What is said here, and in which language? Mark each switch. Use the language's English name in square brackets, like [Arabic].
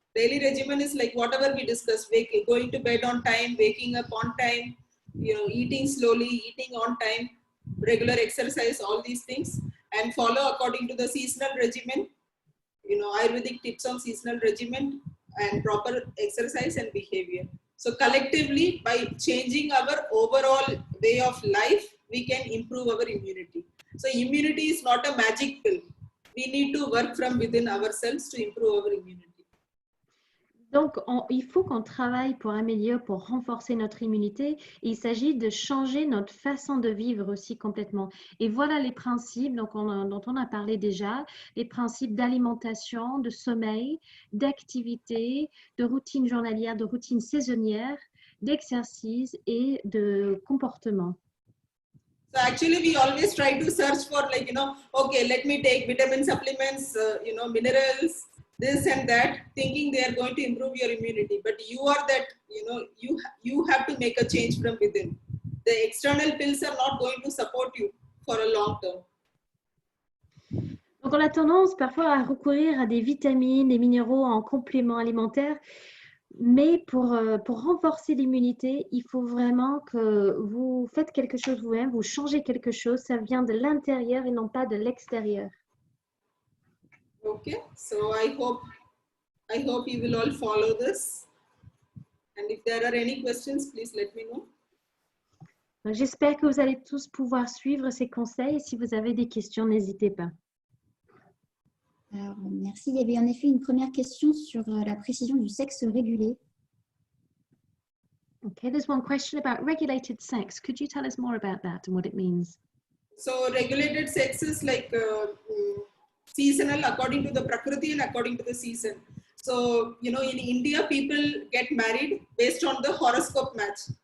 [English] Daily regimen is like whatever we discussed, going to bed on time, waking up on time, eating slowly, eating on time, regular exercise, all these things, and follow according to the seasonal regimen, Ayurvedic tips on seasonal regimen and proper exercise and behavior. So collectively, by changing our overall way of life, we can improve our immunity. So immunity is not a magic pill. We need to work from within ourselves to improve our immunity. [French] Donc, il faut qu'on travaille pour améliorer, pour renforcer notre immunité. Et il s'agit de changer notre façon de vivre aussi complètement. Et voilà les principes dont on a parlé déjà, les principes d'alimentation, de sommeil, d'activité, de routine journalière, de routine saisonnière, d'exercice et de comportement. [English] So actually, we always try to search for okay, let me take vitamin supplements, minerals, this and that, thinking they are going to improve your immunity. But you are that, you have to make a change from within. The external pills are not going to support you for a long term. [French] Donc, on a tendance parfois à recourir à des vitamines, des minéraux en complément alimentaire. Mais pour renforcer l'immunité, il faut vraiment que vous faites quelque chose vous-même, vous changez quelque chose. Ça vient de l'intérieur et non pas de l'extérieur. [English] Okay, so I hope you will all follow this. And if there are any questions, please let me know. [French] J'espère que vous allez tous pouvoir suivre ces conseils. Et si vous avez des questions, n'hésitez pas. Alors, merci. Il y avait en effet une première question sur la précision du sexe régulé. [English] Okay, there's one question about regulated sex. Could you tell us more about that and what it means? So regulated sex is like seasonal according to the Prakriti and according to the season. So, in India, people get married based on the horoscope match.